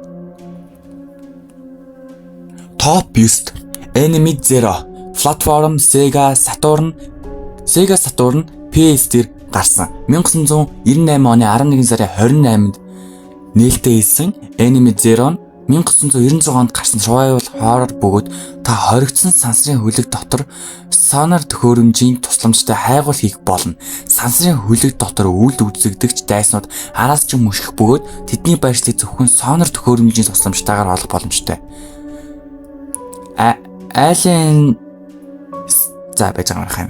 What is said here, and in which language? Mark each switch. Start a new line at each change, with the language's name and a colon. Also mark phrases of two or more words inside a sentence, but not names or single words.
Mongolian: Топ 9 Enemy Zero. Платформ Sega Saturn PS дээр гарсан. 1998 оны 11 сарын 28-нд нээлттэй хийсэн Enemy Zero 1996 онд гарсан
English: survival horror
Mongolian: бөгөөд та хоригдсон сансрын хөлөг дотор сонор төхөөрөмжийн тусламжтай хайгуул хийх болно. Сансрын хөлөг дотор үйл үзэгдэгч дайснууд араас ч мөшгөх бөгөөд тэдний байршлыг зөвхөн сонор төхөөрөмжийн тусламжтайгаар олох боломжтой. Alien байж байгаа юм.